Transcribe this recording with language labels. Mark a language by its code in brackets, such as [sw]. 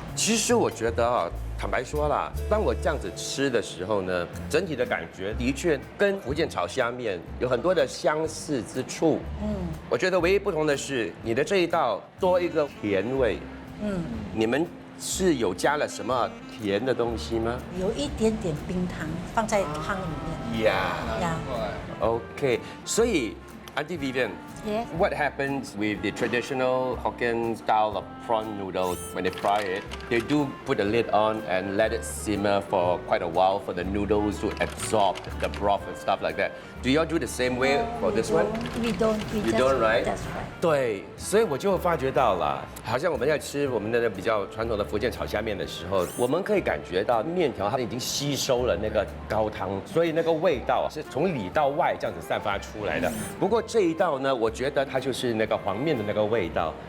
[zh] 其实我觉得啊，坦白说啦，当我这样子吃的时候呢，整体的感觉的确跟福建炒虾面有很多的相似之处。我觉得唯一不同的是你的这一道多一个甜味。你们是有加了什么甜的东西吗？有一点点冰糖放在汤里面。呀。 [en] OK， [zh] 所以 [en] Auntie Vivian。Yes. What happens with the traditional Hokkien style of prawn noodles when they fry it? They do put a lid on and let it simmer for quite a while for the noodles to absorb the broth and stuff like that. Do y'all do the same way for this one? We don't. You don't, right? That's right. [zh] 对，所以我就发觉到了，好像我们在吃我们的比较传统的福建炒虾面的时候，我们可以感觉到面条它已经吸收了那个高汤，所以那个味道是从里到外这样子散发出来的。不过这一道呢，我觉得它就是那个黄面的那个味道。